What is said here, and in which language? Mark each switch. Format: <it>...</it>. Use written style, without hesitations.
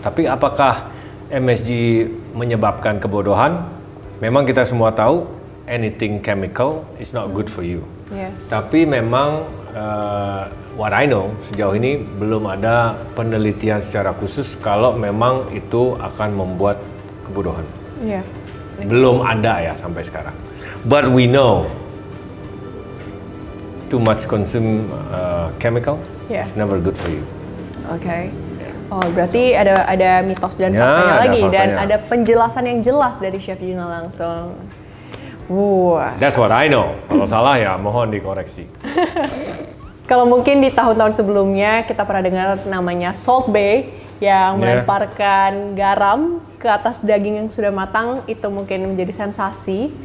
<id>Tapi apakah MSG menyebabkan kebodohan? Memang kita semua tahu</id> <en>anything chemical is not good for you. Yes.</en> <id>Tapi memang</id> <en>what I know</en> <id>sejauh ini belum ada penelitian secara khusus kalau memang itu akan membuat kebodohan.</id> <en>Yeah.</en> <id>Belum ada ya sampai sekarang.</id> <en>But we know too much consume chemical is never good for you. Oke.</en> <id>Oh, berarti ada mitos dan faktanya lagi dan ada penjelasan yang jelas dari Chef Juna langsung.</id> <en>That's what I know.</en> <id>Kalau salah ya mohon dikoreksi. Kalau mungkin di tahun-tahun sebelumnya kita pernah dengar namanya Salt Bae yang melemparkan garam ke atas daging yang sudah matang, itu mungkin menjadi sensasi.</id>